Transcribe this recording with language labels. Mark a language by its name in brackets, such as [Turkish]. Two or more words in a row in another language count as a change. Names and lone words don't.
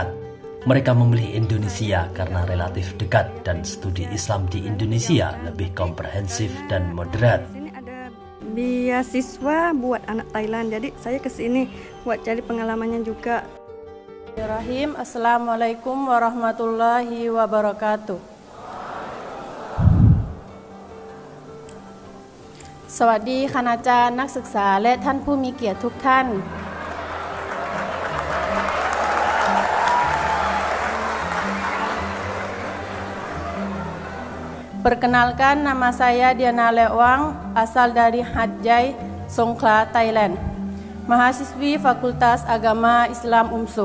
[Indonesian] Mereka memilih Indonesia karena relatif dekat dan studi Islam di Indonesia lebih komprehensif dan moderat. Sini ada beasiswa buat anak Thailand, jadi saya ke sini buat cari pengalamannya juga. [Arabic] بسم الله الرحمن الرحيم. السلام عليكم ورحمة الله وبركاته. [Thai] สวัสดีคณาจารย์นักศึกษาและท่านผู้มีเกียรติทุกท่าน [Indonesian] Perkenalkan, nama saya Diana Lewang, asal dari Hatjai, Songkhla, Thailand. Mahasiswi Fakultas Agama Islam UMSU.